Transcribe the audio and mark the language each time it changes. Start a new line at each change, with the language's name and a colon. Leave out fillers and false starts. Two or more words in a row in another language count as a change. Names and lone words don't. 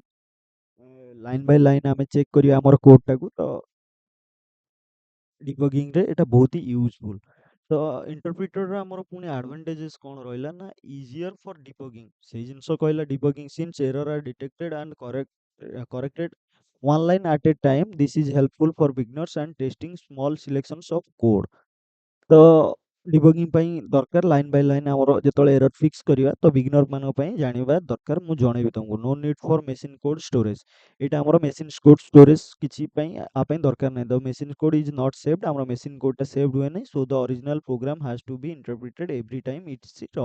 English: line by line
Odia: ଆମେ ଚେକ୍ କରିବା ଆମର କୋଡଟାକୁ, ତ ଡିବଗିଂରେ ଏଇଟା ବହୁତ ହି ୟୁଜଫୁଲ୍। ତ ଇଣ୍ଟରପ୍ରିଟରର ଆମର ପୁଣି ଆଡଭାଣ୍ଟେଜେସ୍ କ'ଣ ରହିଲା ନା
English: easier for debugging.
Odia: ସେଇ ଜିନିଷ କହିଲା
English: debugging since errors are detected and corrected one line at a time. This is helpful for beginners and testing small selections of code.
Odia: ତ ଡିବଗିଂ ପାଇଁ ଦରକାର
English: line by line
Odia: ଆମର ଯେତେବେଳେ
English: error fix
Odia: କରିବା ତ ବିଗିନର ମାନଙ୍କ ପାଇଁ ଜାଣିବା ଦରକାର। ମୁଁ ଜଣେଇବି ତମକୁ
English: no need for machine code storage.
Odia: ଏଇଟା ଆମର
English: machine code storage
Odia: କିଛି ପାଇଁ ଆ ପାଇଁ ଦରକାର ନାହିଁ।
English: the machine code is not saved,
Odia: ଆମର ମେସିନ୍ କୋଡ୍ଟା ସେଭ୍ଡ ହୁଏ ନାହିଁ।
English: so the original program has to be interpreted every time it's run.